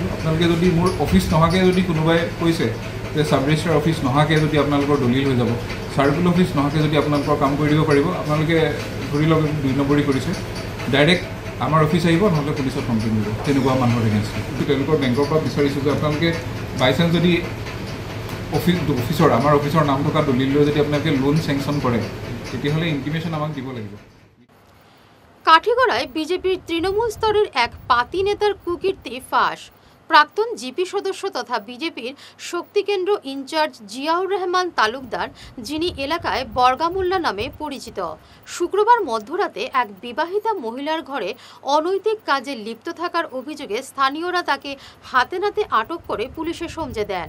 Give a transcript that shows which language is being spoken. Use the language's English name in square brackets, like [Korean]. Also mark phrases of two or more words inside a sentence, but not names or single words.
[Assamese] আপোনালোকে যদি মোৰ অফিচ নহাকৈ যদি কোনোবাই কৈছে যে [English] sub registrar office [Assamese] নহাকৈ যদি আপোনালোকৰ দলিল হৈ যাব, [English] circle office [Assamese] নহাকৈ যদি আপোনালোকৰ কাম কৰি দিব পাৰিব, আপোনালোকে ধৰি লওক 2 নম্বৰী কৰিছে, ডাইৰেক্ট আমাৰ অফিচ আহিব, নহ'লে পুলিচত কমপ্লেইন দিব। তেনেকুৱা মানুহৰ এগেইনষ্টত তেওঁলোকৰ বেংকৰ পৰা বিচাৰিছোঁ যে আপোনালোকে বাইচান্স যদি আমাৰ অফিচৰ নাম থকা দলিল লৈ যদি আপোনালোকে [English] loan sanction [Assamese] কৰে, তেতিয়াহ'লে ইনটিমেশ্যন আমাক দিব লাগিব। [Bangla] কাঠিগড়ায় বিজেপির তৃণমূল স্তরের এক পাতি নেতার কুকীর্তি ফাঁস। প্রাক্তন জিপি সদস্য তথা বিজেপির শক্তিকেন্দ্র ইনচার্জ জিয়াউর রহমান তালুকদার, যিনি এলাকায় বর্গামুল্লা নামে পরিচিত, শুক্রবার মধ্যরাতে এক বিবাহিতা মহিলার ঘরে অনৈতিক কাজে লিপ্ত থাকার অভিযোগে স্থানীয়রা তাকে হাতে নাতে আটক করে পুলিশে সমঝে দেন।